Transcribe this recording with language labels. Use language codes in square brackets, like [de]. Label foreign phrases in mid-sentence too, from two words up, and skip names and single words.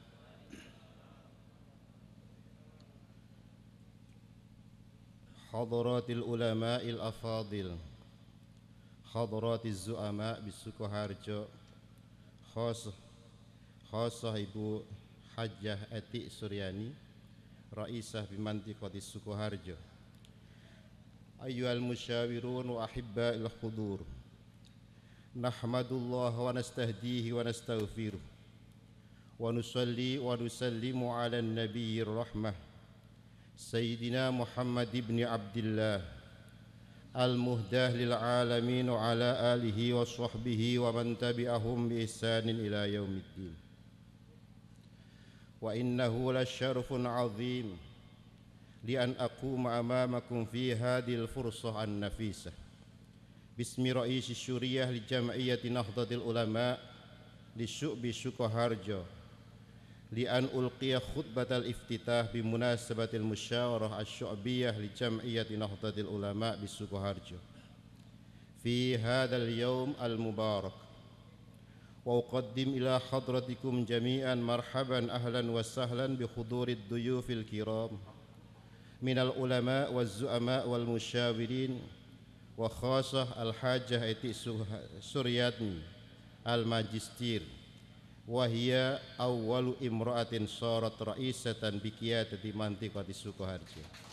[ar] حضرات العلماء الأفاضل، حضرات الزعماء ب Sukoharjo، خاصة Ibu Hajjah Ati Suryani، رئيسة بمنطقة Sukoharjo. أيها المشاورون وأحباء الحضور، نحمد الله ونستهديه ونستغفره ونصلي ونسلم على نبي الرحمة سيدنا Muhammad بن Abdillah المهداة للعالمين وعلى آله وصحبه ومن تبعهم بإحسان إلى يوم الدين. وإنه لشرف عظيم لي أن أقوم أمامكم في هذه الفرصة النفيسة باسم رئيس الشورية لجمعية Nahdlatul Ulama لشعبة Sukoharjo لأن ألقي خطبة الافتتاح بمناسبة المشاورة الشعبية ل جمعية Nahdlatul Ulama ب Sukoharjo في هذا اليوم المبارك وأقدم إلى حضراتكم جميعا مرحبا أهلا وسهلا بحضور الضيوف الكرام من العلماء والزعماء والمشاورين وخاصة الحاجة Ati Suryani الماجستير وهي أول امرأة صارت رئيسة بقيادة منطقة Sukoharjo.